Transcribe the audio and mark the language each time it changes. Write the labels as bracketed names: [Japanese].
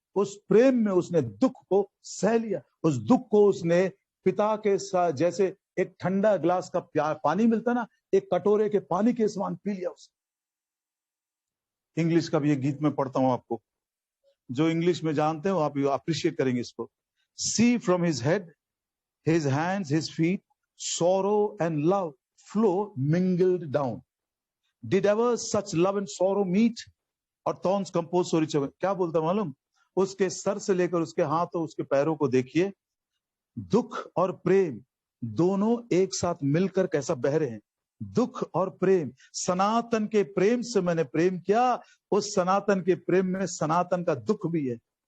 [Hindi] उस प्रेम में उसने दुख को सह लिया। उस दुख को उसने पिता के साथ, जैसे एक ठंडा ग्लास का पानी मिलता ना, एक कटोरे के पानी के समान पी लिया उसने। इंग्लिश का भी एक गीत में पढ़ता हूं आपको, जो इंग्लिश में जानते हो आप अप्रिशिएट करेंगे इसको। [English] See from his head, his hands, his feet, sorrow and love flow mingled down. Did ever such love and sorrow meet? और thorns compose for each other. [Hindi] क्या बोलता मालूम? उसके सर से लेकर उसके हाथों, उसके पैरों को देखिए, दुख और प्रेम दोनों एक साथ मिलकर कैसा बह रहे हैं। दुख और प्रेम, सनातन के प्रेम से मैंने प्रेम किया, उस सनातन के प्रेम में सनातन का दुख भी है।